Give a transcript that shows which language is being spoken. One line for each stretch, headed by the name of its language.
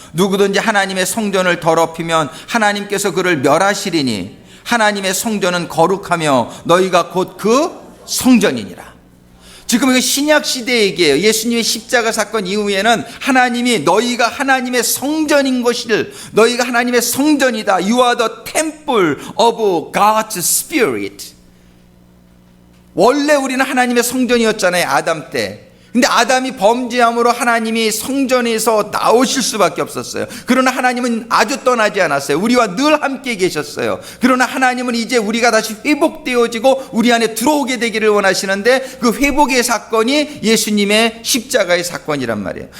Korean: 누구든지 하나님의 성전을 더럽히면 하나님께서 그를 멸하시리니 하나님의 성전은 거룩하며 너희가 곧 그 성전이니라. 지금 이거 신약 시대 얘기예요. 예수님의 십자가 사건 이후에는 하나님이 너희가 하나님의 성전인 것을 너희가 하나님의 성전이다.
English: You are the temple of God's Spirit.
Korean: 원래 우리는 하나님의 성전이었잖아요. 아담 때. 근데 아담이 범죄함으로 하나님이 성전에서 나오실 수밖에 없었어요. 그러나 하나님은 아주 떠나지 않았어요. 우리와 늘 함께 계셨어요. 그러나 하나님은 이제 우리가 다시 회복되어지고 우리 안에 들어오게 되기를 원하시는데 그 회복의 사건이 예수님의 십자가의 사건이란 말이에요.